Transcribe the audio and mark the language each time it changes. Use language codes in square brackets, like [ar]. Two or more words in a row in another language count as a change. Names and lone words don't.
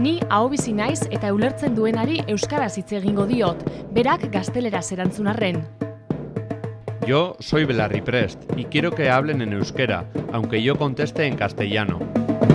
[eu] ahobizi naiz eta ulertzen duenari euskaraz hitz egingo diot, berak gazteleraz erantzun arren. [es] Yo soy Belarri Prest y quiero que hablen en euskera, aunque yo conteste en castellano.